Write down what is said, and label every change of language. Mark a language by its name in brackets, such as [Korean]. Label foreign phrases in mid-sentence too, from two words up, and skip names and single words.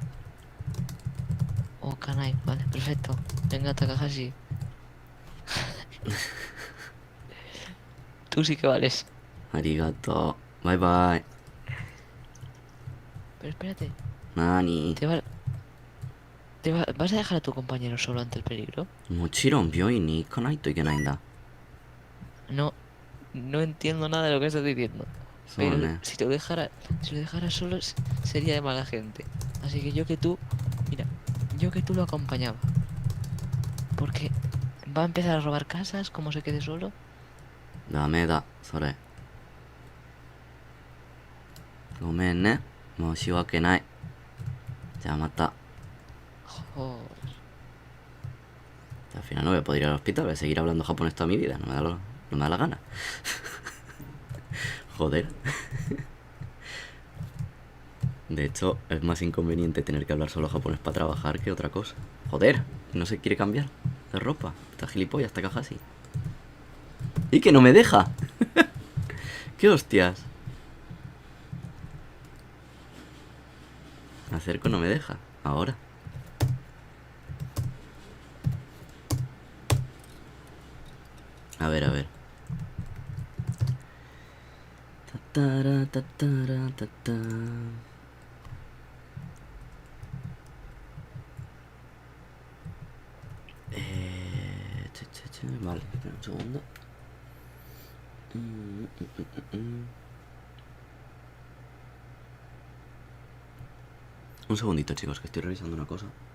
[Spanish] Oh, Kanai, vale, perfecto. Venga, Takahashi. Tú sí que vales. [English] Arigato. Bye bye. [Spanish] Pero espérate, Nani. ¿vas a dejar a tu compañero solo ante el peligro? [Japanese] もちろん病院に行かないといけないんだ。 [Spanish] No, no entiendo nada de lo que estás diciendo. Pero [Japanese] そうね。 [Spanish] si lo dejara solo sería de mala gente. Así que mira, yo que tú lo acompañaba. Porque va a empezar a robar casas como se quede solo. [Japanese] ダメだ、それ。ごめんね。申し訳ない。じゃあまた。 [Spanish] Joder. Al final no voy a poder ir al hospital, voy a seguir hablando japonés toda mi vida, no me da la gana. Joder. De hecho, es más inconveniente tener que hablar solo japonés para trabajar que otra cosa. Joder, no se quiere cambiar de ropa. Está gilipollas, esta caja así. ¡Y que no me deja! ¡Qué hostias! Me acerco, no me deja. Ahora. A ver, a ver. Tatara, tatara, tatá. Vale, espera un segundo. Un segundito, chicos, que estoy revisando una cosa.